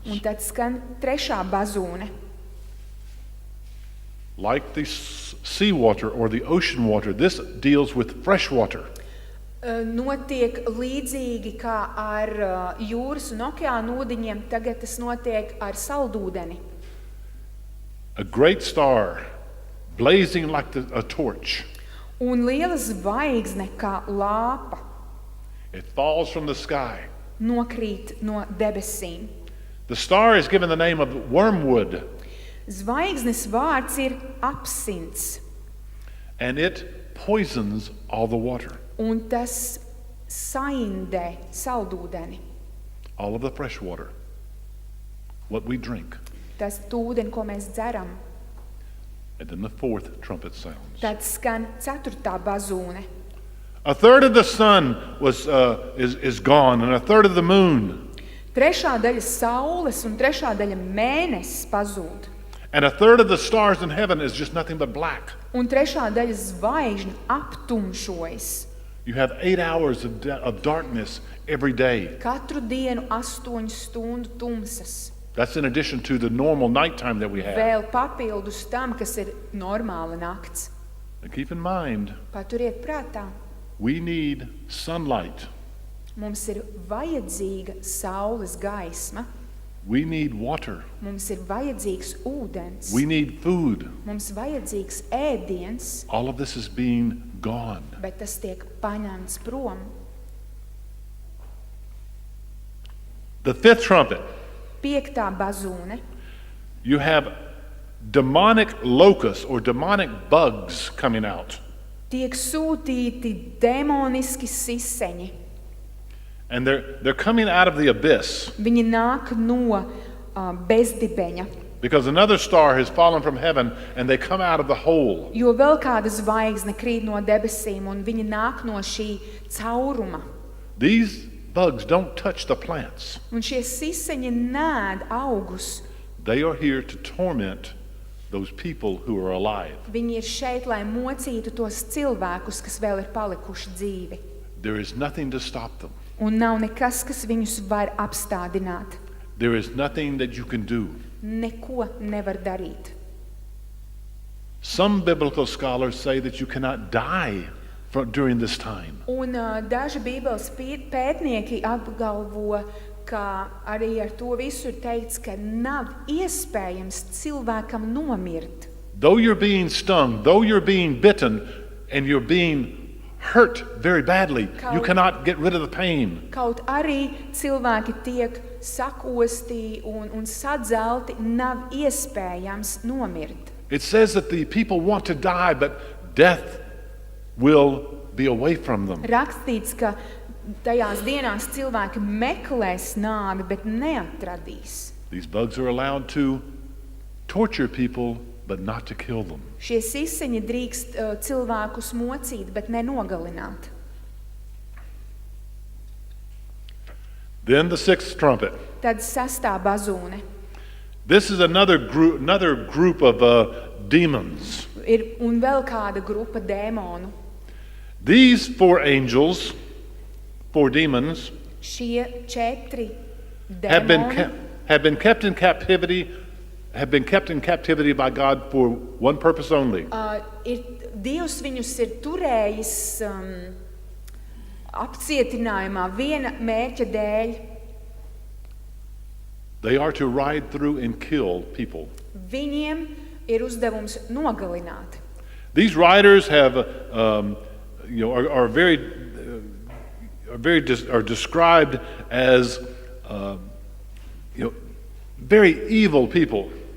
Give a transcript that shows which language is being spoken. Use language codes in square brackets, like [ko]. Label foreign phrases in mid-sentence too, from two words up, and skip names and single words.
[lv] Un tad skan trešā bazūne. [en] Like the seawater or the ocean water, this deals with fresh water. [lv] Notiek līdzīgi kā ar jūras un okeāna ūdeņiem, tagad tas notiek ar saldūdeni. [en] A great star, blazing like a torch. [lv] Un liela zvaigzne kā lāpa [en] It falls from the sky. [lv] nokrīt no debesīm. [en] The star is given the name of wormwood, [lv] Zvaigznes vārds ir apsints, [en] and it poisons all the water, [lv] un tas saindē saldūdeni. [en] all of the fresh water, what we drink. [lv] Tas ūdeni, ko mēs dzeram. [en] And then the fourth trumpet sounds. [lv] Tad skan ceturtā bazūne. [en] 1/3 of the sun is gone, and 1/3 of the moon, [lv] 3/3 saules un 3/3 mēnesis pazūd. [en] and 1/3 of the stars in heaven is just nothing but black. [lv] Un 3/3 zvaigžņu aptumšojas. [en] You have 8 hours of darkness every day. [lv] Katru dienu 8 stundu tumsas. [en] That's in addition to the normal nighttime that we have. [lv] Vēl papildus tam, kas ir normāla nakts. [en] And keep in mind, [lv] Paturiet prātā, [en] we need sunlight. [lv] mums ir vajadzīga saules gaisma, [en] We need water. [lv] mums ir vajadzīgs ūdens, [en] We need food. [lv] mums vajadzīgs ēdiens, [en] All of this is being gone. [lv] bet tas tiek paņemts prom. [en] The fifth trumpet, [lv] 5. bazūne. [en] you have demonic locusts or demonic bugs coming out. [lv] Tiek sūtīti demoniski siseņi. [en] And they're coming out of the abyss [lv] Viņi nāk no bezdibeņa, [en] because another star has fallen from heaven and they come out of the hole. [lv] jo vēl kāda zvaigzne krīt no debesīm un viņi nāk no šī cauruma. [en] These bugs don't touch the plants. [lv] Un šie siseņi nēd augus. [en] They are here to torment those people who are alive. [lv] Viņi ir šeit, lai mocītu tos cilvēkus, kas vēl ir palikuši dzīvi. [en] There is nothing to stop them. [lv] Un nav nekas, kas viņus var apstādināt. [en] There is nothing that you can do. [lv] Neko nevar darīt. [en] Some biblical scholars say that you cannot die during this time. [lv] Un daži Bībeles pētnieki apgalvo, ka arī ar to visu ir teikts, ka nav iespējams cilvēkam nomirt. [en] Though you're being stung, though you're being bitten, and you're being hurt very badly, you cannot get rid of the pain. [lv] Kaut arī cilvēki tiek sakosti un sadzelti, nav iespējams nomirt. [en] It says that the people want to die, but death will be away from them. [lv] Rakstīts, ka tajās dienās cilvēki meklēs nāvi, bet neatradīs. [en] These bugs are allowed to torture people, but not to kill them. [lv] Šie siseņi drīkst cilvēkus mocīt, bet nenogalināt. [en] Then the sixth trumpet. [lv] Tad 6. bazūne. [en] This is another group of demons. [lv] Ir un vēl kāda grupa dēmonu. [en] These 4 angels, 4 demons, [lv] Šie 4 [en] have been [lv] dēmoni [en] kept in captivity. Have been kept in captivity by God for one purpose only. [lv] Dievs viņus ir turējis apcietinājumā viena mērķa dēļ. [en] They are to ride through and kill people. [lv] Viņiem ir uzdevums nogalināt. [en] These riders have, are described as, very evil people.